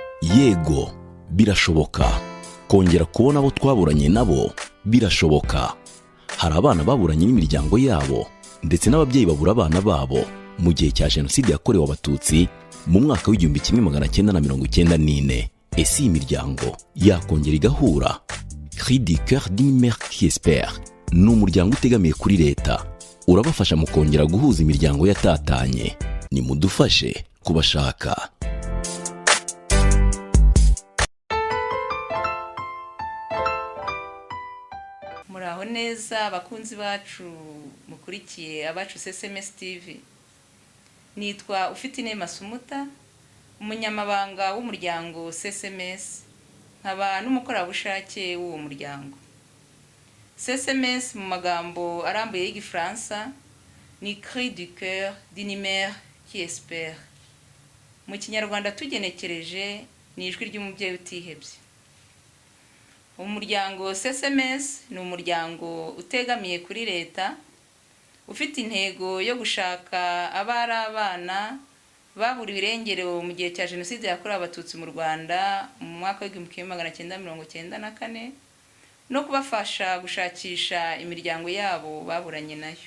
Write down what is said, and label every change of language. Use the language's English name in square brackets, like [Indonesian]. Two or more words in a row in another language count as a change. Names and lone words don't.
[Kinyarwanda] yego birashoboka kongera kubona abo twaburanye nabo birashoboka. Hari abana baburanye n'imiryango yabo ndetse n'ababyeyi babura abana babo mu gihe cya jenoside yakorewe abatutsi mu mwaka w'1994. Ese iyi miryango yakongera igahura? [French] Cri du cœur d'une mère qui espère [Kinyarwanda] ni umuryango utegamiye kuri leta, urabafasha mu kongera guhuza imiryango yatatanye. Nimudufashe kubashaka. Muraho neza abakunzi bacu mukurikiye abacu SMS TV. Nitwa Ufitine Sumuta, umunyamabanga w'umuryango SMS, nkaba n'umukorerabushake w'uwo muryango. SMS mu magambo arambuye y'Igifaransa ni [French] Cri du cœur d'une mère qui espère. [Kinyarwanda] Mu Kinyarwanda tugenekereje ni ijwi ry'umubyeyi utihebye. Umuryango SMS ni umuryango utegamiye kuri leta, ufite intego yo gushaka abari abana baburiwe irengero mu gihe cya jenoside yakorewe abatutsi mu Rwanda mu mwaka w'1994 no kubafasha gushakisha imiryango yabo baburanye nayo.